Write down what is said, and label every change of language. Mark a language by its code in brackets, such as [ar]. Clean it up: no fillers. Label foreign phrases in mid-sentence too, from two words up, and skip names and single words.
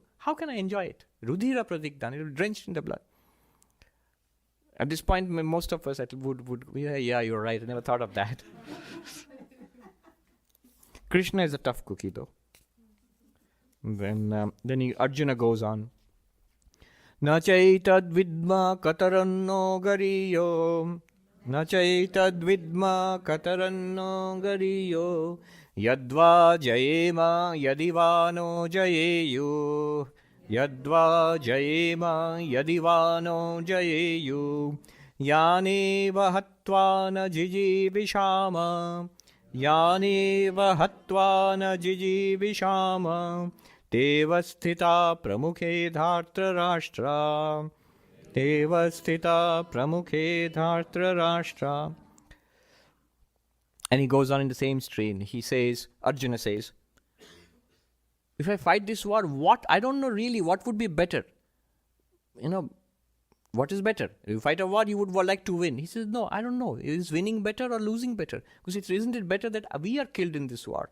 [en] How can I enjoy it? [sa] Rudhira pradigdhan, [en] it will be drenched in the blood. At this point, most of us would yeah, you're right, I never thought of that. Krishna is a tough cookie though. Then Arjuna goes on. [sa] Na chaitad vidma kataranno gariyo na chaitadvidma kataranno gariyo yadva jayema yadivano jayeyu yadva jayema yadivano jayeyu yaneva hatva na jijivishama yaneva hatva na jijivishama Devasthita pramukhe dhartra rashtra Devasthita pramukhe dhartra rashtra. [en] And he goes on in the same strain. He says, Arjuna says, if I fight this war, I don't know really what would be better. What is better? If you fight a war, you would like to win. He says, no, I don't know. Is winning better or losing better? Because isn't it better that we are killed in this war?